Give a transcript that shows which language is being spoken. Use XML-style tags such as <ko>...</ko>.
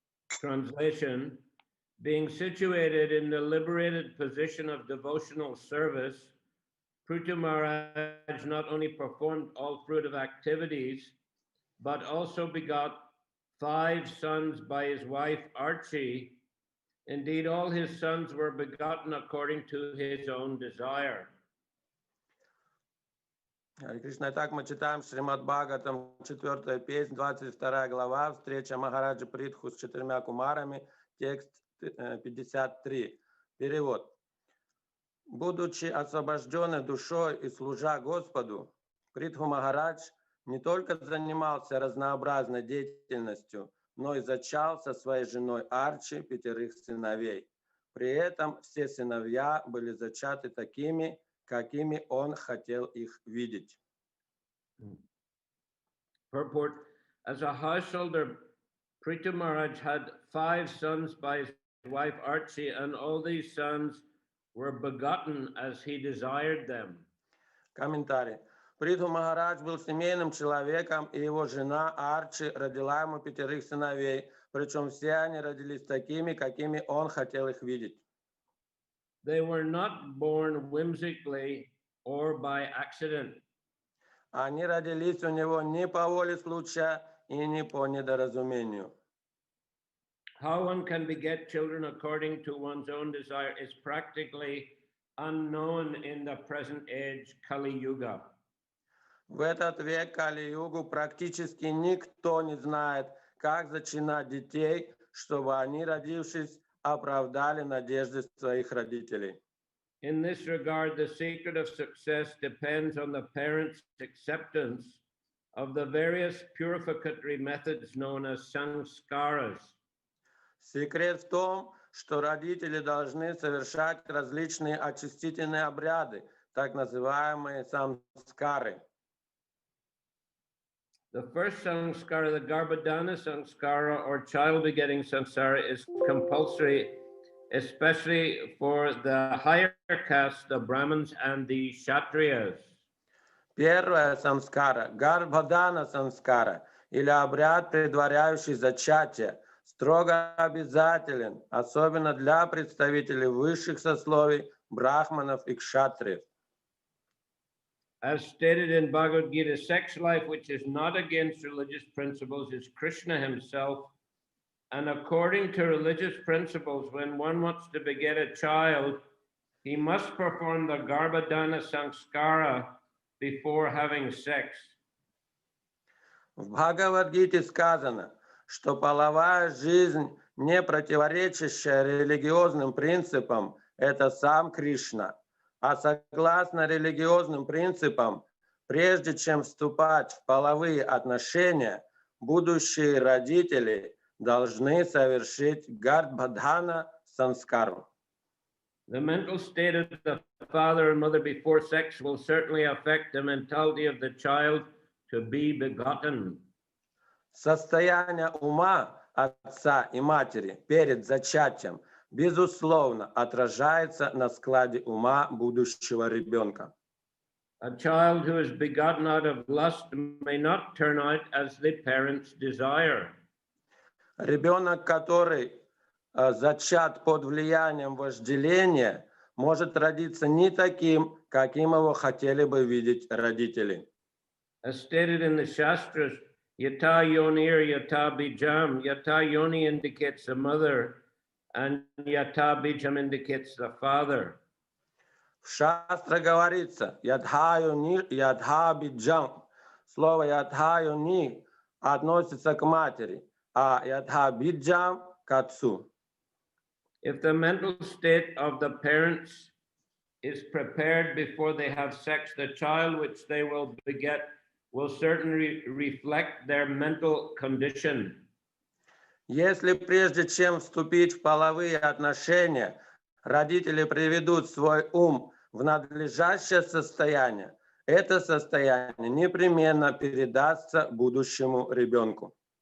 <en>Translation: being situated in the liberated position of devotional service, Prithu Maharaj not only performed all fruitive activities, but also begot 5 sons by his wife Archie. Indeed, all his sons were begotten according to his own desire.</en> <ru>Харе Кришна. Итак, мы читаем Шримад Бхагаватам, 4 песнь, 22 глава, встреча Махараджа Притху с 4 кумарами, текст 53. Перевод. Будучи освобожденной душой и служа Господу, Притху Махарадж не только занимался разнообразной деятельностью, но и зачал со своей женой Арчи 5 сыновей. При этом все сыновья были зачаты такими, какими он хотел их видеть.</ru> <en>Purport: as a householder, Prithu Maharaj had 5 sons by his wife Archie, and all these sons were begotten as he desired them.</en> <ru>Комментарий. Притху Махарадж был семейным человеком, и его жена Арчи родила ему 5 сыновей, причем все они родились такими, какими он хотел их видеть.</ru> <en>They were not born whimsically or by accident.</en> <ru>Они родились у него не по воле случая и не по недоразумению.</ru> <en>How one can beget children according to one's own desire is practically unknown in the present age, Kali Yuga.</en> <ru>В этот век Кали-югу практически никто не знает, как зачинать детей, чтобы они, родившись, оправдали надежды своих родителей.</ru> <en>In this regard, the secret of success depends on the parents' acceptance of the various purificatory methods known as sanskaras.</en> <ru>Секрет в том, что родители должны совершать различные очистительные обряды, так называемые самскары.</ru> <en>The first sanskara, the Garbhadana sanskara or child begetting sanskara, is compulsory, especially for the higher castes, the Brahmins and the Kshatriyas.</en> <ru>Первая самскара, гарбхадана самскара, или обряд, предваряющий зачатие, строго обязателен, особенно для представителей высших сословий, брахманов и кшатриев.</ru> <en>As stated in Bhagavad Gita, sex life, which is not against religious principles, is Krishna himself. And according to religious principles, when one wants to beget a child, he must perform the Garbhadana Sanskara before having sex.</en> <ru>В Бхагавадгите сказано, что половая жизнь, не противоречащая религиозным принципам, это сам Кришна. А согласно религиозным принципам, прежде чем вступать в половые отношения, будущие родители должны совершить Гардбхадана санскару.</ru> <en>The mental state of the father and mother before sex will certainly affect the mentality of the child to be begotten.</en> <ru>Состояние ума отца и матери перед зачатием безусловно отражается на складе ума будущего ребенка.</ru> <en>A child who is begotten out of lust may not turn out as the parents desire.</en> <ru>Ребенок, который зачат под влиянием вожделения, может родиться не таким, каким его хотели бы видеть родители.</ru> <en>As stated in the Shastras,</en> <sa>yata yonir yata bijam,</sa> <en>yata yoni indicates the mother and yata bijam indicates the father.</en> <ru>В шастре говорится ядха биджам. Слово ядха йони относится к матери, а ядха биджам к отцу.</ru> <en>If the mental state of the parents is prepared before they have sex, the child which they will beget will certainly reflect their mental condition.</en> <ru>Если прежде чем вступить в половые отношения, родители приведут свой ум в надлежащее состояние, это состояние непременно передастся будущему ребенку.</ru>